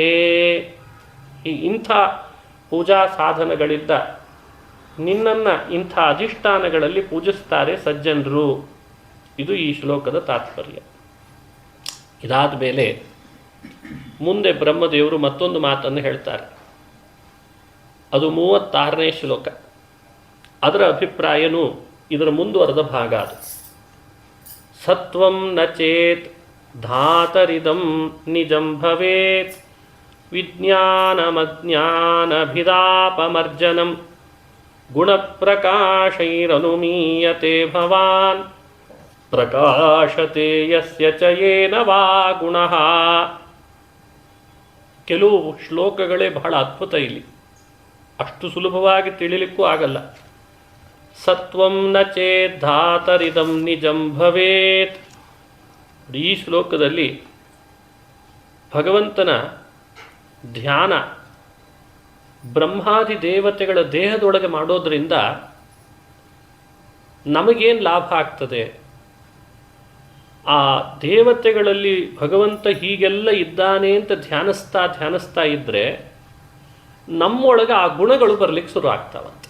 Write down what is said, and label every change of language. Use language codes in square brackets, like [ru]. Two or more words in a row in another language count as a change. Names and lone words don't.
[kn] ಇಂಥ ಪೂಜಾ ಸಾಧನಗಳಿದ್ದ ನಿನ್ನನ್ನು ಇಂಥ ಅಧಿಷ್ಠಾನಗಳಲ್ಲಿ ಪೂಜಿಸ್ತಾರೆ ಸಜ್ಜನರು. ಇದು ಈ ಶ್ಲೋಕದ ತಾತ್ಪರ್ಯ. ಇದಾದ ಮೇಲೆ ಮುಂದೆ ಬ್ರಹ್ಮದೇವರು ಮತ್ತೊಂದು ಮಾತನ್ನು ಹೇಳ್ತಾರೆ. ಅದು 36ನೇ ಶ್ಲೋಕ. ಅದರ ಅಭಿಪ್ರಾಯನೂ ಇದರ ಮುಂದುವರೆದ ಭಾಗ. [sa] ಅದು ಸತ್ವಂ ನ ಚೇತ್ ಧಾತರಿದಂ ನಿಜಂ ಭವೇತ್ ವಿಜ್ಞಾನಮಜ್ಞಾನಭಿದಾಪಮರ್ಜನಂ ಗುಣಪ್ರಕಾಶೈರನುಮೀಯತೆ ಭವಾನ್ ಪ್ರಕಾಶತೆ ಯಸ್ಯ ಚ ಯೇನ ವಾ ಗುಣಃ. [kn] ಕೆಲವು ಶ್ಲೋಕಗಳೇ ಬಹಳ ಅದ್ಭುತ. ಇಲ್ಲಿ ಅಷ್ಟು ಸುಲಭವಾಗಿ ತಿಳಿಲಿಕ್ಕೂ ಆಗಲ್ಲ. [sa] ಸತ್ವಂ ನ ಚೇತ್ ಧಾತರಿದಂ ನಿಜಂ ಭವೇತ್. [kn] ಈ ಶ್ಲೋಕದಲ್ಲಿ ಭಗವಂತನ ಧ್ಯಾನ ಬ್ರಹ್ಮಾದಿ ದೇವತೆಗಳ ದೇಹದೊಳಗೆ ಮಾಡೋದರಿಂದ ನಮಗೇನು ಲಾಭ ಆಗ್ತದೆ? ಆ ದೇವತೆಗಳಲ್ಲಿ ಭಗವಂತ ಹೀಗೆಲ್ಲ ಇದ್ದಾನೆ ಅಂತ ಧ್ಯಾನಿಸ್ತಾ ಇದ್ದರೆ ನಮ್ಮೊಳಗೆ ಆ ಗುಣಗಳು ಬರಲಿಕ್ಕೆ ಶುರು ಆಗ್ತಾವಂತೆ.